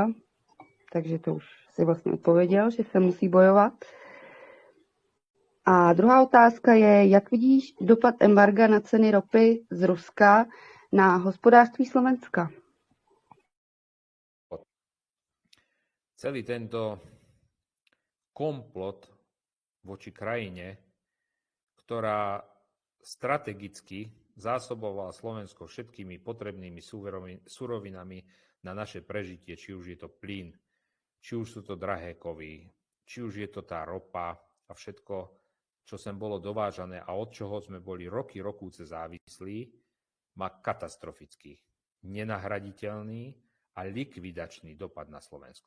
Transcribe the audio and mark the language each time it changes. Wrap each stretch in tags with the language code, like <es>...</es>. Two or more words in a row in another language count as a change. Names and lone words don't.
<cs>Takže to už si vlastně odpověděl, že se musí bojovat. A druhá otázka je, jak vidíš dopad embarga na ceny ropy z Ruska na hospodářství Slovenska?</cs> <sk>Celý tento komplot voči krajine, ktorá strategicky zásobovala Slovensko všetkými potrebnými surovinami na naše prežitie, či už je to plyn, či už sú to drahé kovy, či už je to tá ropa a všetko, čo sem bolo dovážané a od čoho sme boli rokúce závislí, má katastrofický, nenahraditeľný a likvidačný dopad na Slovensko.</sk>